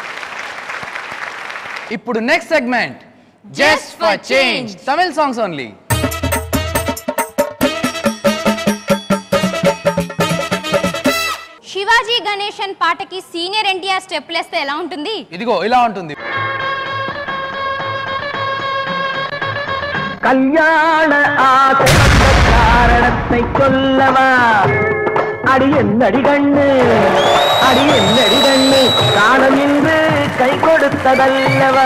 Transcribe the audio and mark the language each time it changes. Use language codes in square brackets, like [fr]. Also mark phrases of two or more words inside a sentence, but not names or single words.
[te] అందరికీ అభినందనలు. [en] ఇప్పుడు next segment just for change Tamil songs only. [te] శివాజీ గణేశన్ పాటకి సీనియర్ ఎన్టీఆర్ స్టెప్ లేస్తే ఎలా ఉంటుంది? ఇదిగో ఇలా ఉంటుంది. [ta] கல்யாண ஆசை வந்த காரணத்தை சொல்லவா? அடி என்னடி கண்ணு, அடி என்னடி கண்ணு, காலம் இன்று கை கொடுத்ததல்லவா?